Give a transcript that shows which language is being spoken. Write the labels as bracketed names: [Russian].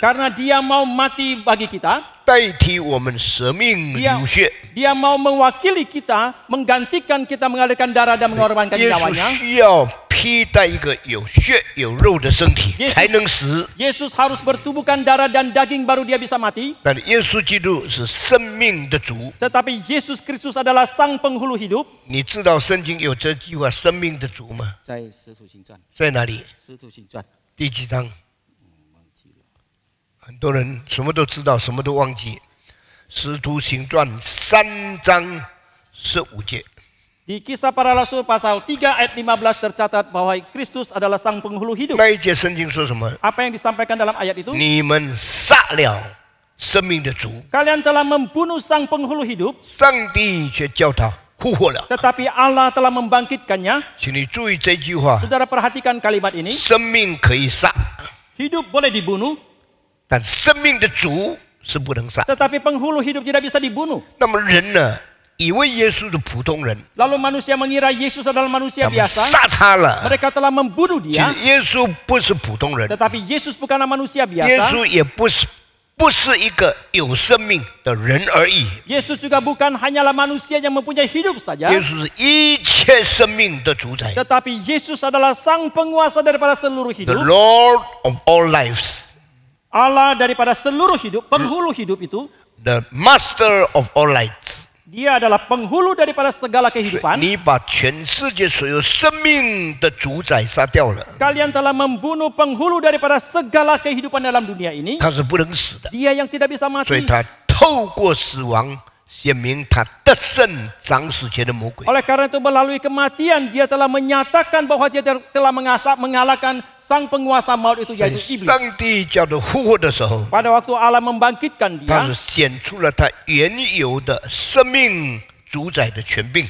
[Indonesian] Karena dia mau mati bagi kita. [Chinese] 代替我们舍命流血。 [Indonesian] Dia mau mewakili kita, menggantikan kita mengalirkan darah dan mengorbankan [Chinese] 耶稣 [Indonesian] nyawanya. [Chinese] 需要披戴一个有血有肉的身体 [Indonesian] Yesus [Chinese] 才能死。 [Indonesian] Yesus harus bertubuhkan darah dan daging baru dia bisa mati. [Chinese] 但耶稣基督是生命的主。 [Indonesian] Tetapi Yesus Kristus adalah sang penghulu hidup. [Chinese] 你知道圣经有这句话“生命的主”吗？在使徒行传，在哪里？使徒行传第几章？很多人什么都知道，什么都忘记。使徒行传3章15节。 [Indonesian] Di Kisah Para Rasul pasal 3 ayat 15 tercatat bahwa Kristus adalah sang penghulu hidup. [Chinese] 那一节圣经说什么？ [Indonesian] Apa yang disampaikan dalam ayat itu? [Chinese] 你们杀了生命的主， [Indonesian] Kalian telah membunuh sang penghulu hidup, [Chinese] 上帝却叫他复活了。 [Indonesian] tetapi Allah telah membangkitkannya. [Chinese] 请你注意这句话： [Indonesian] Saudara perhatikan kalimat ini. [Chinese] 生命可以杀， [Indonesian] Hidup boleh dibunuh, [Chinese] 但生命的主是不能杀。 [Indonesian] tetapi penghulu hidup tidak bisa dibunuh. [Chinese] 那么人呢，以为耶稣是普通人， [Indonesian] Lalu manusia mengira Yesus adalah [Chinese] 他 [Indonesian] manusia [Chinese] 们 [Indonesian] biasa. [Chinese] 杀他了。 [Indonesian] Mereka telah membunuh [Chinese] 其 [Indonesian] dia, [Chinese] 实耶稣不是普通人， [Indonesian] tetapi Yesus bukanlah manusia [Chinese] 耶 [Indonesian] biasa. [Chinese] 稣也不是一个有生命的人而已。 [Indonesian] Yesus juga bukan hanyalah manusia yang mempunyai hidup saja, [Chinese] 耶稣是一切生命的主宰 [Indonesian] tetapi Yesus adalah sang penguasa daripada seluruh [English] ，The [Indonesian] hidup. [English] Lord of all lives， [Indonesian] Allah daripada seluruh hidup, penghulu hidup itu. [English] The Master of all lights。 [Indonesian] Dia adalah penghulu daripada segala kehidupan. [Chinese] 你把全世界所有生命的主宰杀掉了， [Indonesian] Kalian telah membunuh penghulu daripada segala kehidupan dalam dunia ini. [Chinese] 他是不能死的， [Indonesian] Dia yang tidak bisa [Chinese] 所以 [Indonesian] mati. [Chinese] 他透过死亡显明他得胜掌死前的魔鬼。 [Indonesian] Oleh karena itu melalui kematian dia telah menyatakan bahwa dia telah mengalahkan sang penguasa maut itu [Chinese] 所以 [Indonesian] yaitu iblis. [Chinese] 上帝叫他复活的时候， [Indonesian] Pada waktu Allah membangkitkan [Chinese] 他 [Indonesian] dia [Chinese] 是显出了他原有的生命主宰的权柄。